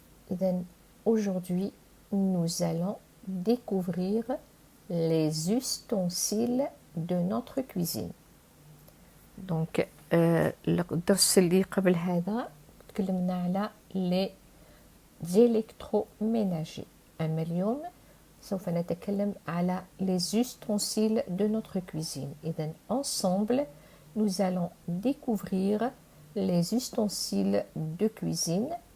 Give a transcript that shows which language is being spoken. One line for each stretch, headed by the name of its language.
Arabic: إذا
French: aujourd'hui nous allons découvrir les ustensiles de notre cuisine.
Arabic: Donc الدرس اللي قبل هذا تكلمنا على les électroménagers. أما اليوم سوف نتكلم على
French: les ustensiles de notre cuisine.
Arabic: إذن
French: ensemble nous allons découvrir les ustensiles de cuisine.